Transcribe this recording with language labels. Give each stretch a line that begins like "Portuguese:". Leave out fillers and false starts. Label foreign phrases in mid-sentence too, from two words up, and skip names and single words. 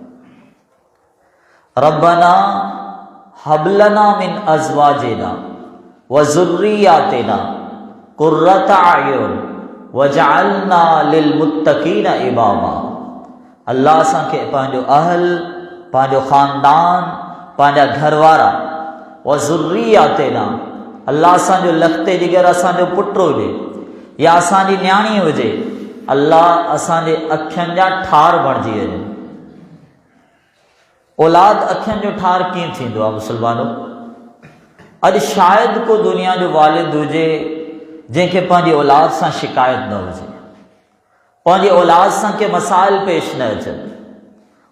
Arabic: ربنا هب لنا من أزواجنا وذرياتنا قرة أعين واجعلنا للمتقين إماما.
Sindhi: अल्लाह असांखे पंहिंजो अहल, पंहिंजो ख़ानदान, पंहिंजा घरवारा
Arabic: وذرياتنا,
Sindhi: अल्लाह असांजो लखते जिगर असांजो पुट हुजे या असांजी न्याणी हुजे, अल्लाह असांजे अखियुनि जा ठार बणिजी वञे। औलाद अखियुनि जो ठार कीअं थींदो आहे मुसलमानो? अॼु शायदि को दुनिया जो वालिद हुजे जंहिंखे पंहिंजी औलाद सां शिकायत न हुजे, पंहिंजी औलाद सां के मसाइल पेश न अचनि।